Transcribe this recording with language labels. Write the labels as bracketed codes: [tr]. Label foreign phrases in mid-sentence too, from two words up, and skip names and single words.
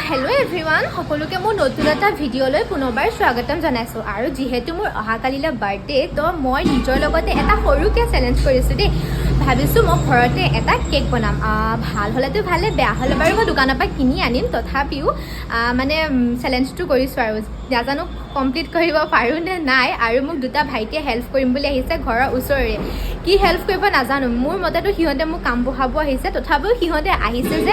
[en] hello everyone [as] সকলোকে মোৰ নতুন এটা ভিডিঅ'লৈ পুনৰবাৰ স্বাগতম জনাইছো আৰু যেহেতু মোৰ অহাকালিলৈ বাৰ্থডে তো মই নিজৰ লগতে এটা সৰুকে চ্যালেঞ্জ কৰিছো দেই ভাবিছো মই ঘৰতে এটা কেক বনাম ভাল হলেতো ভালে বেয়া হলে বাৰু মই দোকানৰ পৰা কিনি আনিম তথাপিও মানে চ্যালেঞ্জটো কৰিছো আৰু জানো কমপ্লিট কৰিব পাৰো নে নাই আৰু মোক দুটা ভাইটিয়ে হেল্প কৰিম বুলি আহিছে ঘৰৰ ওচৰৰে কি হেল্প কৰিব নাজানো মোৰ মতেতো হিহঁতে মোক কাম বহাব আহিছে তথাপিও হিহঁতে আহিছে যে